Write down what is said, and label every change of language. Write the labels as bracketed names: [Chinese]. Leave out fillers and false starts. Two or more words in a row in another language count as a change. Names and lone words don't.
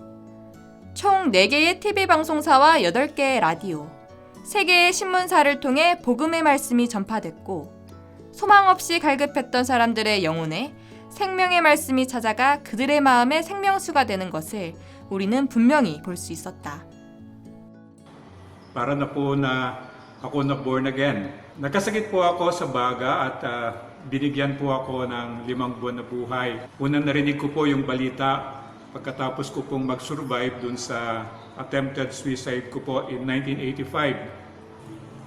[Korean] 총 4개의 TV 방송사와 8개의 라디오, 3개의 신문사를 통해 복음의 말씀이 전파됐고 소망 없이 갈급했던 사람들의 영혼에 생명의 말씀이 찾아가 그들의 마음에 생명수가 되는 것을 우리는 분명히 볼 수 있었다. [Filipino] Para na po na ako na [English] born again. [Filipino] Nakasakit po ako sa baga at binigyan po ako ng 5 buwan na buhay. Unang narinig ko po yung balita pagkatapos ko pong mag-survive dun sa [English] attempted suicide [Filipino] ko po in 1985.